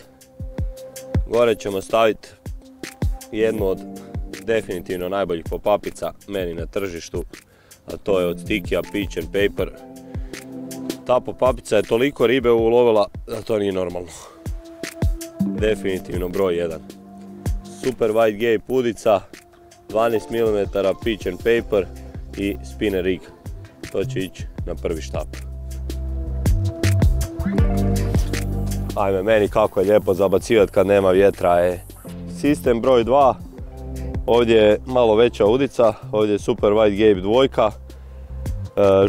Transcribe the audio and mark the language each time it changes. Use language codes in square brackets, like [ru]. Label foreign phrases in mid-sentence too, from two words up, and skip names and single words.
[hr] Gore ćemo staviti jednu od definitivno najboljih pop-upica meni na tržištu, a to je od Stikija Peach and Paper. Ta pop-upica je toliko ribe ulovila da to nije normalno. Definitivno broj 1. Super White Gape udica, 12 mm Peach and Paper i [en] spinner rig. [hr] To će ići na prvi štap. Ajme, meni kako je lijepo zabacivati kad nema vjetra. Sistem broj 2. Ovdje je malo veća udica, ovdje je Super White Gape 2.